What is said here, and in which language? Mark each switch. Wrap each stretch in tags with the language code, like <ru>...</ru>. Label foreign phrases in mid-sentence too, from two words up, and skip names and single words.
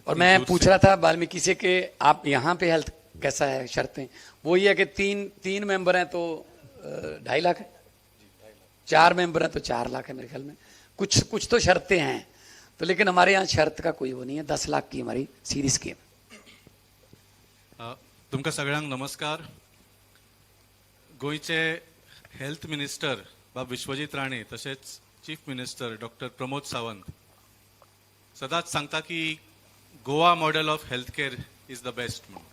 <hi>और मैं पूछ रहा था वाल्मीकि से कि आप यहाँ पे हेल्थ कैसा है, शर्तें वो ये है कि तीन मेंबर हैं तो 2.5 लाख है, 4 मेंबर हैं तो 4 लाख है मेरे ख्याल में। कुछ तो शर्तें हैं, तो लेकिन हमारे यहाँ शर्त का कोई वो नहीं है। 10 लाख की हमारी सीधी स्कीम।</hi> <kok>तुमका सगळ्यांक नमस्कार। गोयचे</kok> <en>health minister</en> <kok>बाब विश्वजीत राणे तसेच</kok> <en>chief minister</en> <kok>डॉक्टर प्रमोद सावंत सदांच सांगता की</kok> <en>Goa model of health care is the best</en> <kok>म्हणून।</kok>